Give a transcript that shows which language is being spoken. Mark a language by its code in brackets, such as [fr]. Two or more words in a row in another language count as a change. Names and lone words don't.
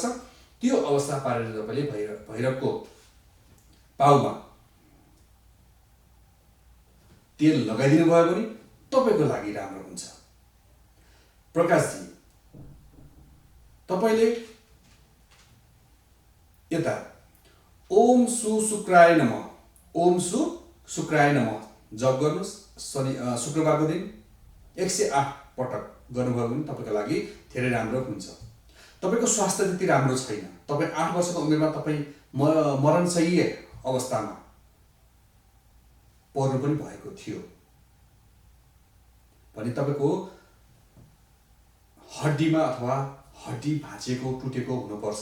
[ne] त्यो अवस्था पारेर तपाईँले भैरवको पाउमा तेल लगाइदिनु भयो भने तपाईँको लागि राम्रो हुन्छ। प्रकाशजी, तपाईँले यता [sa] ओम सु शुक्राय नमः, ओम सु शुक्राय नमः [ne] जप गर्नुहोस्। शुक्रबारको दिन 108 पटक गर्नुभयो भने तपाईँको लागि धेरै राम्रो हुन्छ। तपाईँको स्वास्थ्य त्यति राम्रो छैन, तपाईँ 8 वर्षको उमेरमा तपाईँ मरणशय्य अवस्थामा पर्नु पनि भएको थियो भने तपाईँको हड्डीमा अथवा हड्डी भाँचिएको टुटेको हुनुपर्छ।